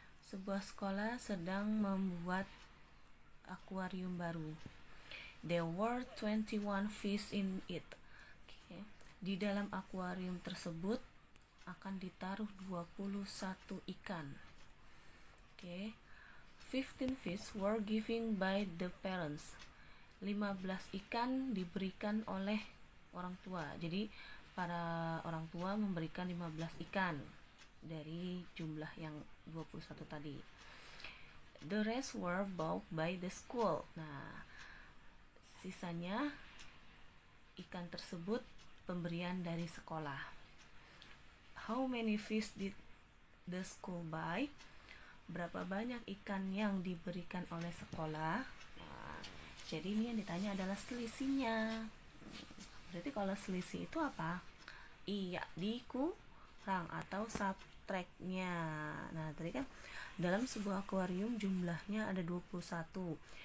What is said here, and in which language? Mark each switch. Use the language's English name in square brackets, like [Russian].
[Indonesian] Sebuah sekolah sedang membuat akuarium baru. [English] There were 21 fish in it. [Indonesian] Oke, di dalam akuarium tersebut akan ditaruh 21 ikan. [English] Oke, 15 fish were given by the parents. [Indonesian] 15 ikan diberikan oleh orang tua. Jadi para orang tua memberikan 15 ikan dari jumlah yang 21 tadi. [English] The rest were bought by the school. [Indonesian] Nah, sisanya ikan tersebut pemberian dari sekolah. [English] How many fish did the school buy? [Indonesian] Berapa banyak ikan yang diberikan oleh sekolah? Nah, jadi ini yang ditanya adalah selisihnya. Berarti kalau selisih itu apa? Iya, dikurang atau subtract-nya. Nah, tadi kan dalam sebuah akuarium jumlahnya ada 21.